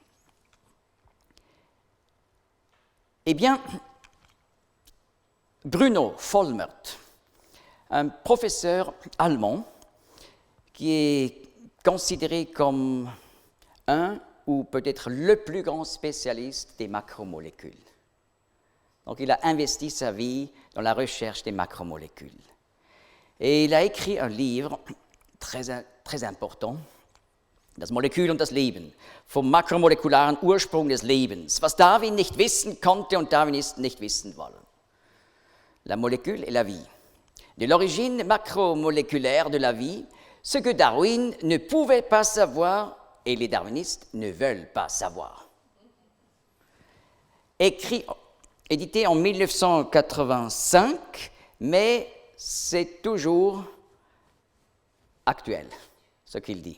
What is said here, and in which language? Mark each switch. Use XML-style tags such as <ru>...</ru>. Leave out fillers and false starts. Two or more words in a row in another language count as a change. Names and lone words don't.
<fr>Eh bien, Bruno Vollmert, un professeur allemand qui est considéré comme un ou peut-être le plus grand spécialiste des macromolécules. Donc, il a investi sa vie dans la recherche des macromolécules. Et il a écrit un livre très important,</fr> <de>Das Molekül und das Leben, vom makromolekularen Ursprung des Lebens, was Darwin nicht wissen konnte und Darwinisten nicht wissen wollen.</de> <fr>La molécule et la vie. De l'origine macromoléculaire de la vie, ce que Darwin ne pouvait pas savoir et les darwinistes ne veulent pas savoir. Édité en 1985, mais c'est toujours actuel, ce qu'il dit.</fr>